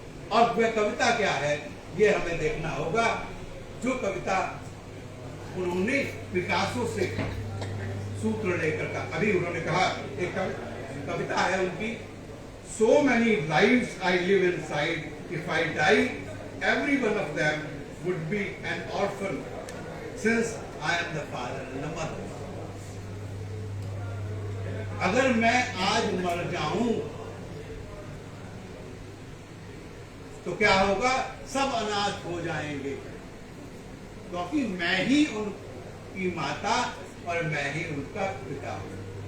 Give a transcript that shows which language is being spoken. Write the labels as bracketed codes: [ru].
[hi] और वह कविता क्या है ये हमें देखना होगा। जो कविता उन्होंने पिकासो से सूत्र लेकर का, अभी उन्होंने कहा एक कविता है उनकी, [en] So many lives I live inside. If I die, every one of them would be an orphan, since I am the father and the mother. [hi] अगर मैं आज मर जाऊं तो क्या होगा? सब अनाथ हो जाएंगे, क्योंकि मैं ही उनकी माता और मैं ही उनका पिता हूं।